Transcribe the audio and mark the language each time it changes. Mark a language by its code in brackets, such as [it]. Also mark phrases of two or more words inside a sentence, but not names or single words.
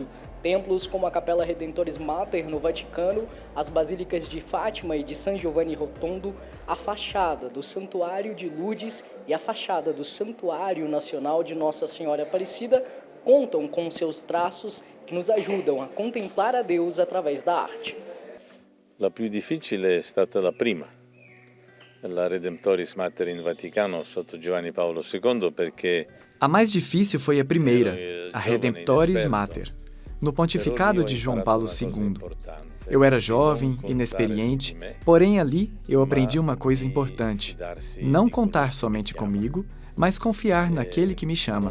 [pt] Templos como a Capela Redentores Mater no Vaticano, as basílicas de Fátima e de San Giovanni Rotondo, a fachada do Santuário de Lourdes e a fachada do Santuário Nacional de Nossa Senhora Aparecida contam com seus traços que nos ajudam a contemplar a Deus através da arte. [it] La più difficile è stata la prima, la Redemptoris Mater in Vaticano sotto Giovanni Paolo II, perché [pt] A mais difícil foi a primeira, a Redemptoris Mater, no pontificado de João Paulo II. Eu era jovem, inexperiente, porém ali eu aprendi uma coisa importante: não contar somente comigo, mas confiar naquele que me chama.